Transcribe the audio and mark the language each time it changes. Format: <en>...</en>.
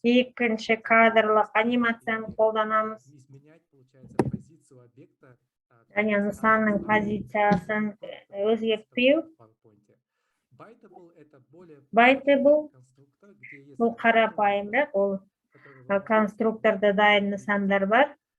<kk>Екінші кадрлық анимацияны қолданамыз.</kk> <ru>Изменять, получается, позицию объекта.</ru> <kk>Және нысанның позициясын өзгертпеу.</kk> <ru>Biteable это более Biteable конструктор, где есть</ru> <kk>бұл қарапайымырақ, ол конструкторда дайын нысандар бар.</kk>